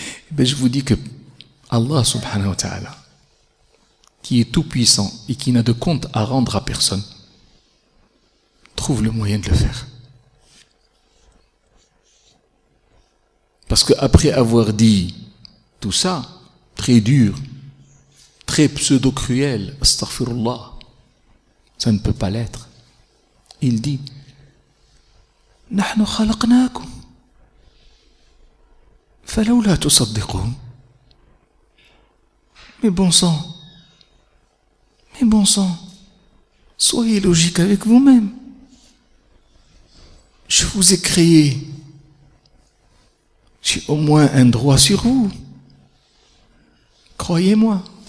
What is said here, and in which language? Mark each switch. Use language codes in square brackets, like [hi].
[fr] Ben, je vous dis que Allah subhanahu wa ta'ala, qui est tout puissant et qui n'a de compte à rendre à personne, trouve le moyen de le faire. Parce qu'après avoir dit tout ça, très dur, très pseudo-cruel, astaghfirullah, ça ne peut pas l'être. Il dit, [ar] نحن خلقناكم فلولا تصدقون. [fr] Mais bon sang, soyez logique avec vous-même. Je vous ai créé. J'ai au moins un droit sur vous. Croyez-moi.